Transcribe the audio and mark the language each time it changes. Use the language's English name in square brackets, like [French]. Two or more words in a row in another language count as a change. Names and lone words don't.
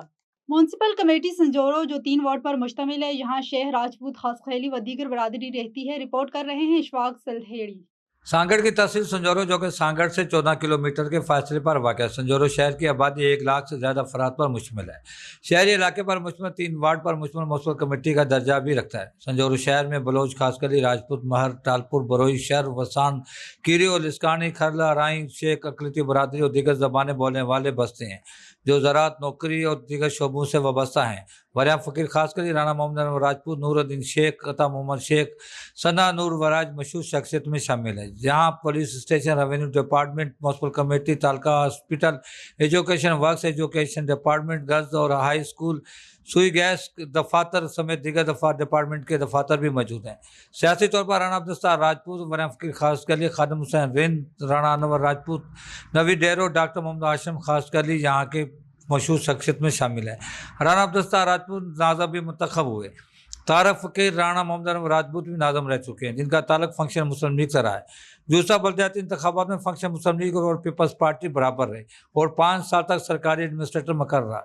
[English] municipal committee [Urdu] سنجھورو جو 3 وارڈ پر مشتمل ہے، یہاں شیخ، راجپوت، خاصخیلی و دیگر برادری رہتی ہے. رپورٹ کر رہے ہیں اشفاق سلہیڑی. سانگھڑ کی تحصیل سنجھورو جو کہ سانگھڑ سے 14 کلومیٹر کے فاصلے پر واقع ہے. سنجھورو شہر کی آبادی 1 لاکھ سے زیادہ افراد پر مشتمل ہے۔ شہری علاقے پر مشتمل 3 وارڈ پر مشتمل [English] municipal committee [Urdu] کا درجہ بھی رکھتا ہے. سنجھورو شہر میں بلوچ، خاصخیلی، راجپوت، مہر، ٹالپر، بروہی، شر، وسان، کیریو، لسکانی، کھرل, رائی، شیخ، اقلیتی برادری اور دیگر زبانیں بولنے والے بستے ہیں جو زراعت، نوکری اور دیگر شعبوں سے وابستہ ہیں. وریا فقیر خاصخیلی، رانا محمد راجپوت، نورالدین شیخ، عطا محمد شیخ، ثنا نور وراج مشہور شخصیت میں شامل ہے. جہاں [English] police station, revenue department, municipal committee, [Urdu] تعلقہ [English] hospital, education works, education department, girls [Urdu] اور [English] high school, [Urdu] سوئی گیس دفاتر سمیت دیگر ڈیپارٹمنٹ کے دفاتر بھی موجود ہیں. سیاسی طور پر رانا عبدل راجپوت, وریا فقیر خاصخیلی، خادم حسین رند، رانا انور راجپوت، نوی ڈیرو، ڈاکٹر محمد ہاشم خاصخیلی یہاں کے مشہور شخصیت میں شامل ہے. رانا عبدل راجپوت ناظم بھی منتخب ہوئے۔ طارق فقیر، رانا محمد راجپوت بھی ناظم رہ چکے ہیں، جن کا تعلق فنکشنل مسلم لیگ سے رہا ہے. دوسرا بلدیاتی انتخابات میں فنکشنل مسلم لیگ اور پیپلز پارٹی برابر رہے اور 5 سال تک سرکاری ایڈمنسٹریٹر مقرر رہا.